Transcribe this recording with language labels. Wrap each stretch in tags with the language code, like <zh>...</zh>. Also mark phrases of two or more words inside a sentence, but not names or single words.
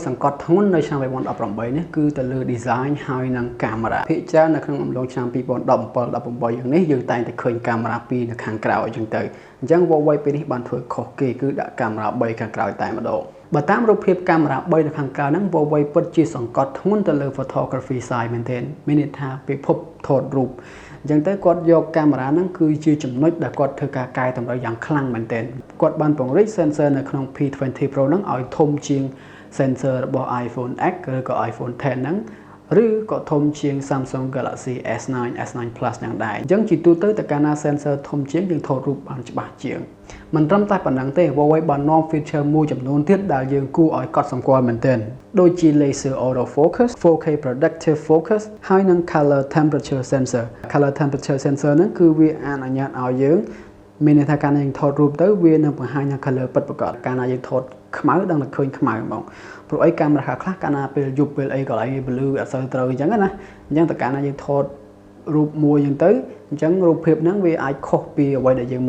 <km>សង្កត់ធ្ងន់នៅឆ្នាំ2018នេះគឺទៅលើ design ហើយនិងកាមេរ៉ាភាគច្រើននៅក្នុងអំឡុងឆ្នាំ2017-18យ៉ាងនេះយើងតែងតែឃើញកាមេរ៉ា2នៅខាងក្រៅអញ្ចឹងទៅអញ្ចឹង Huawei ពេលនេះបានធ្វើខុសគេគឺដាក់កាមេរ៉ា3ខាងក្រៅតែម្ដងបើតាមរូបភាពកាមេរ៉ា3នៅខាងក្រៅហ្នឹង Huawei ពិតជាសង្កត់ធ្ងន់ទៅលើ</km> <en>photography side</en> <km>មែនទែនមានន័យថាពិភពថតរូបអញ្ចឹងទៅគាត់យកកាមេរ៉ាហ្នឹងគឺជាចំណុចដែលគាត់ធ្វើ ការកែតម្រូវយ៉ាងខ្លាំងមែនទែនគាត់បានពង្រីក sensor នៅក្នុង P20 Pro ហ្នឹងឲ្យធំជាង sensor របស់ iPhone X ឬក៏ iPhone X ហ្នឹងឬក៏ធំជាង Samsung Galaxy S9 S9 Plus យ៉ាងដែរអញ្ចឹងជាទូទៅតែកាលណា sensor ធំជាងយើងថតរូបបានច្បាស់ជាងមិនត្រឹមតែប៉ុណ្ណឹងទេ Huawei បាននាំ feature មួយចំនួនទៀតដែលយើងគួរឲ្យកត់សម្គាល់មែនទែនដូចជា</km> <en>laser auto focus 4K productive focus</en> <km>ហើយនិង</km> <en>color temperature sensor color temperature sensor</en> <km>ហ្នឹងគឺ វាអនុញ្ញាតឲ្យយើងមានន័យថាកាលណាយើងថតរូបទៅវានឹងបង្ហាញថា color ពិតប្រាកដកាលណាយើងថតខ្មៅដឹងតែឃើញខ្មៅហ្មងព្រោះអីកាមេរ៉ាខ្លះកាលណាពេលយប់ពេលអីក៏ឲ្យ blue អត់សូវត្រូវអញ្ចឹងណាអញ្ចឹងតែកាលណាយើងថតរូបមួយអញ្ចឹងទៅអញ្ចឹងរូបភាពហ្នឹងវាអាចខុសពីអ្វីដែលយើងមើ</km>